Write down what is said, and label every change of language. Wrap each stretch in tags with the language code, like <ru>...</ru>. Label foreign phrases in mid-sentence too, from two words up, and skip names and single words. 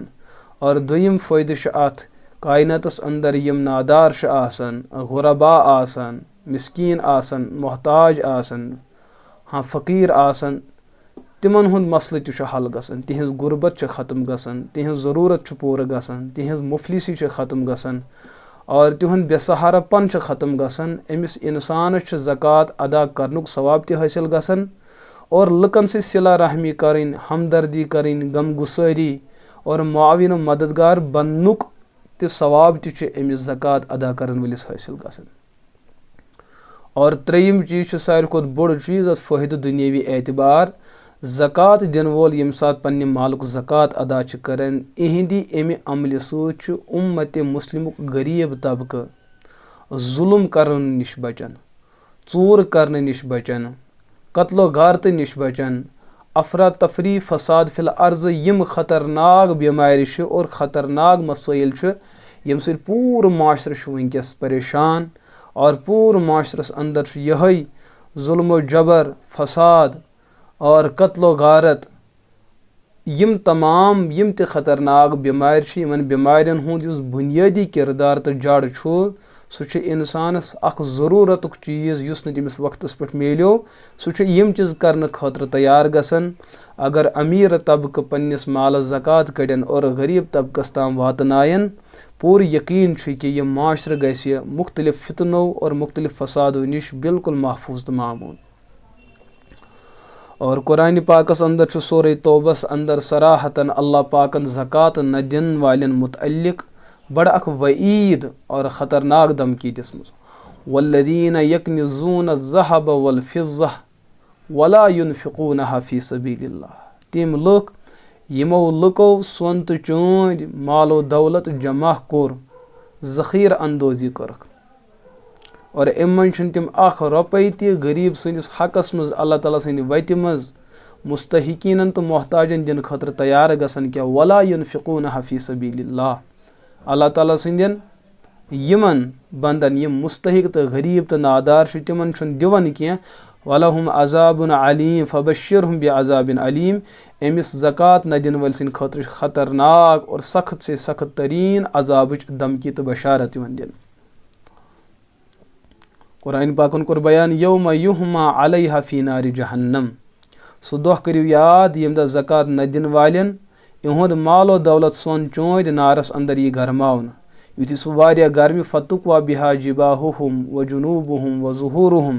<ks>और दोयम फ़ायदे अत कायनातस अंदर यम नादार आसन, गुरबा आसन, मिस्कीन आसन, मोहताज आसन, हाँ फ़कीर आसन, तिमन हुंद मसल त हल गसन, तिहंज गुरबत ख़त्म गसन, तिहंज ज़रूरत पूर गसन, तिहंज मुफलिसी ख़त्म गसन और तिहुंद बेसहारापन ख़त्म गसन। अमिस इंसान ज़कात अदा करनुक सवाब त हासिल गसन और लुकन से सिला रहमी करें, हमदर्दी करें, गम गुसारी और मुआविन मददगार बननुक त सवाब त अमिस ज़कात अदा करन वलिस हासिल गसन। और त्रेयम चीज़ सारे खुद बोड़ चीज़ फ़ायदे दुनियावी एतबार, ज़कात दिन वोल यम सात पन्ने मालुक ज़कात अदा करन इहंदी अमि अमल सत उम्मत मुस्लिमुक गरीब तबका जुल्म करन निश बचन, चूर करन निश बचन, कत्लो गारत निश बचन, अफरा तफरी</ks> <ar>فساد في الأرض</ar> <ks>यम खतरनाक बीमारि और खतरनाक मसाइल यम सत पूर माशर वनकस परेशान। और पूर माशरस अंदर यही जुल्म जबर, फसाद और कत्लो गारत यम तमाम यम त खतरनाक बीमारि यमन बीमारियन हुंद युस बुनियादी किरदार तो जड़ सह इंसानस अख ज़रूरतुक चीज़ युस न तमिस वक्तस पे मिलो सह यम चीज़ करने खतर तैयार गसन। अगर अमीर तबक पन्निस मालस ज़कात कड़न और गरीब तबकस ताम वातनायन, पूर यकीन कि यह माशर गस मुख्तलिफ फितनो और मुख्तलिफ फसादों निश बिल्कुल महफूज तो मामून। और कुरान पाकस अंदर सूरह तौबस अंदर सराहतन अल्लाह पाकन ज़कात न दिन वालन मुतअल्लिक बड़ अख वईद और ख़तरनाक धमकी दिसमज</ks> <ar>والذين يكنزون الذهب والفضة ولا ينفقونها في سبيل الله.</ar> <ks>तिम लुक यमो लुको सोन तो चोंद मालो दौलत जमा कोर ज़ख़ीर अंदोज़ी करक और इमन तिम अख रुपये ति गरीब सनिस हकस मज अल्लाह ताला सनि वति मज मुस्तहिकीन तो मोहताजन दिन खतर तैयार गसन क्या</ks> <ar>ولا ينفقونها في سبيل الله.</ar> <ks>अल्लाह ताला सन्दन यमन बंदन यम मुस्तहिक तो गरीब तो नादार तिमन दिवन क्या</ks> <ar>ولهم عذاب أليم فبشرهم بعذاب أليم.</ar> <ks>अमिस ज़कात न दिन वल सिन खतर ख़तरनाक और सख्त से सख्त तरीन अज़ाबच धमकी तो बशारत यवन दिन। कुरान पाकन कोर बयान</ks> <ar>يوم يحمى عليها في نار جهنم.</ar> <ks>सो दोह करियो याद यम द ज़कात न दिन वालन इहुंद मालो दौलत सोन चोंद नारस अंदर ये गरमावन युति सो वारिया गर्मी</ks> <ar>فتكوى بها جباههم وجنوبهم وظهورهم.</ar>